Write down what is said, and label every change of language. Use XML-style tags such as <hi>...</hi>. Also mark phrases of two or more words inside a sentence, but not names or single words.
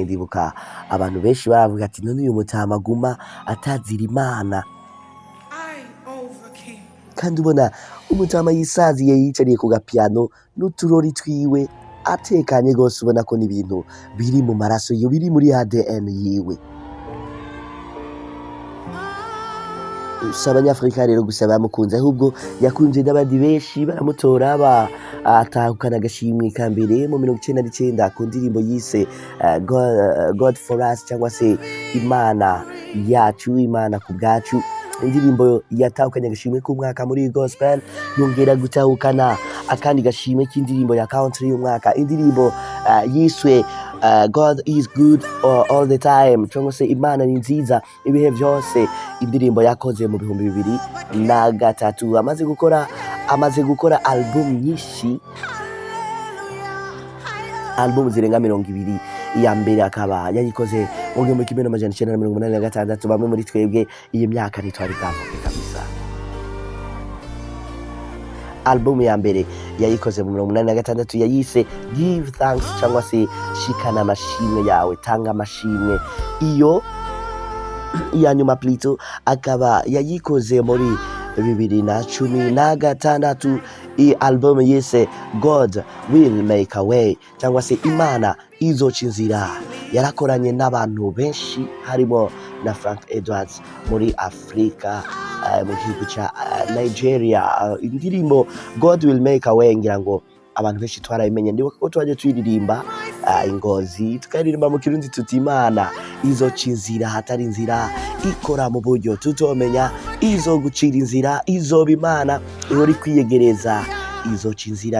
<rn>Ndibuka abantu benshi baravuga ati none uyu mutama aguma atazira Imana, kandi ubona umutama yisaziye yicariye ku gapiano n'uturori twiwe atekanye rwose, ubona ko n'ibintu biri mu maraso yiwe, biri muri ADN yiwe. Si abanyafurika rero gusa bamukunze, ahubwo yakunze n'abandi benshi baramutora, atahukana agashimwe ka mbere mu 1999 ku ndirimbo yise God for us, cyangwa se Imana yacu, Imana ku bwacu. Indirimbo yatahukanye agashimwe k'umwaka muri gospel, yongera gutahukana akandi gashimwe k'indirimbo ya country y'umwaka, indirimbo yiswe God is good all the time, cyangwa se Imana ni nziza ibihe byose. Indirimbo yakoze mu 2003. amaze gukora album nyinshi, album zirenga 20. iya mbere akaba yayikoze mu 1986. Bamwe muri twebwe iyi myaka ntitwari bwavuke kabisa. Album ya mbere yayikoze mu 1986 yayise Give Thanks, cyangwa se shikana amashimwe yawe, tanga amashimwe. Iyo iya nyuma plito akaba yayikoze muri 2016. Iyi album yise God will make a way, cyangwa se Imana izoca inzira. Yarakoranye n'abantu benshi harimo na Frank Edwards muri Afrika, mu gihugu cya Nigeria. Indirimbo God will make a way ngira ngo abantu benshi twarayimenye. Ndibuka ko twaje tuyiririmba Ingozi, tukaririmba mu Kirundi tuti Imana izoca inzira hatari inzira, ikora mu buryo tutomenya, izo gucira inzira, izoba Imana ihora kwiyegereza, izoca inzira.</rn>